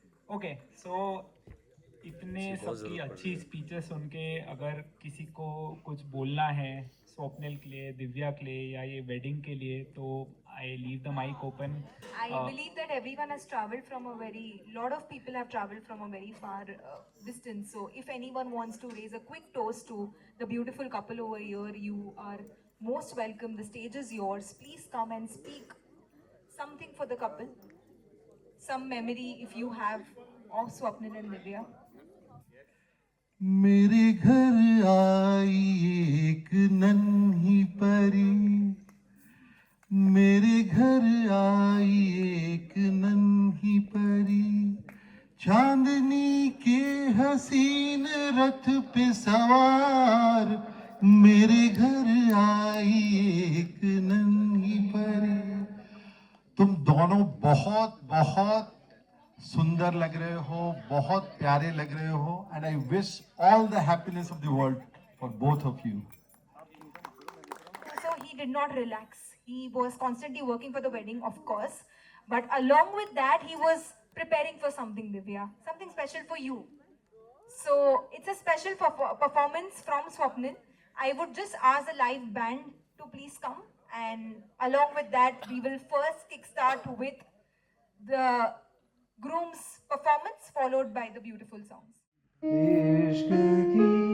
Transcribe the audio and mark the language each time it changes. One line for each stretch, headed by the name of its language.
Hindi: Okay, सो इतने सबकी अच्छी स्पीचेस सुन के अगर किसी को कुछ बोलना है स्वप्निल के लिए, दिव्या के लिए या ये वेडिंग के लिए, तो
English: I leave the mic open. I believe that everyone has traveled from lot of people have traveled from a very far distance. So if anyone wants to raise a quick toast to the beautiful couple over here, you are most welcome. The stage is yours. Please come and speak something for the couple. Some memory if you have of Swapnil and Divya.
Hindi: मेरे घर आई एक नन्ही परी, मेरे घर आई एक नन्ही परी, चांदनी हसीन रथ पे सवार मेरे घर आई एक नन्ही परी। तुम दोनों बहुत बहुत सुंदर लग रहे
English: हो, बहुत प्यारे लग रहे हो, and I wish all the happiness of the world for both of you. So he did not relax. He was constantly working for the wedding, of course. But along with that, he was preparing for something, Divya. Something special for you. So it's a special performance from Swapnil. I would just ask the live band to please come. And along with that, we will first kickstart with the groom's performance, followed by the beautiful songs.
Hindi: इश्क की